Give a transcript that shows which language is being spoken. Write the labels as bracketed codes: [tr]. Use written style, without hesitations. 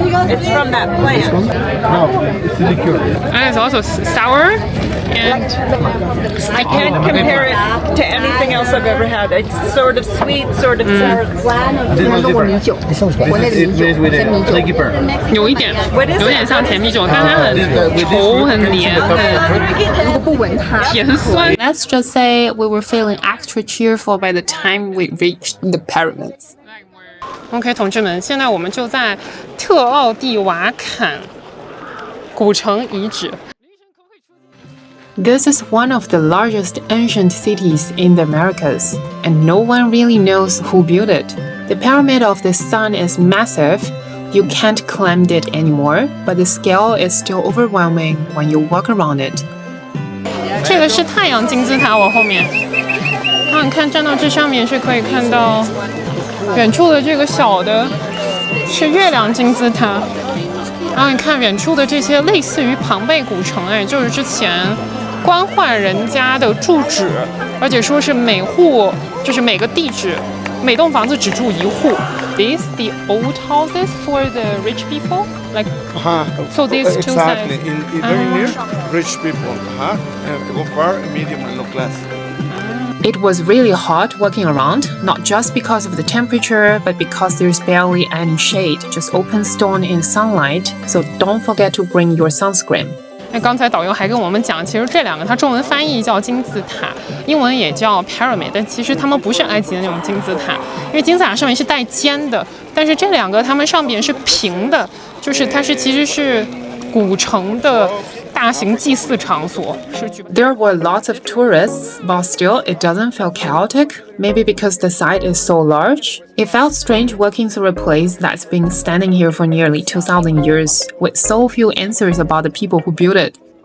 [en] It's from that plant. No, it's liqueur. And it's also sour and I can't compare it to anything else I've ever had. It's sort of sweet, sort of sour. This one's different. It's made with a flaky pearl. [zh] 有点像甜蜜酒，但它很稠、很黏、很甜酸。 [en] Let's just say we were feeling extra cheerful by the time we reached the pyramids. [zh] OK， 同志们，现在我们就在特奥蒂瓦坎古城遗址。 [en] This is one of the largest ancient cities in the Americas, and no one really knows who built it. The Pyramid of the Sun is massive. You can't climb it anymore, but the scale is still overwhelming when you walk around it. [zh] 这个是太陽金字塔，我後面。然後你看，站到這上面是可以看到遠處的這個小的是月亮金字塔。然後你看遠處的這些類似於龐貝古城，哎，就是之前官宦人家的住址，而且說是每戶就是每個地址，每棟房子只住一戶。 [en] These the old houses for the rich people, like so these two sides. Exactly, very near rich people. Go far, medium, and low class. It was really hot walking around, not just because of the temperature, but because there's barely any shade, just open stone and sunlight. So don't forget to bring your sunscreen. [zh] 刚才导游还跟我们講，其實這兩個它中文翻譯叫金字塔，英文也叫 pyramid， 但其實它們不是埃及的那種金字塔，因為金字塔上面是帶尖的，但是這兩個它們上邊是平的，就是它是其實是古城的大型祭祀場所。 [en] There were lots of tourists, but still it doesn't feel chaotic. Maybe because the site is so large. It felt strange walking through a place that's been standing here for nearly 2,000 years, with so few answers about the people who built it.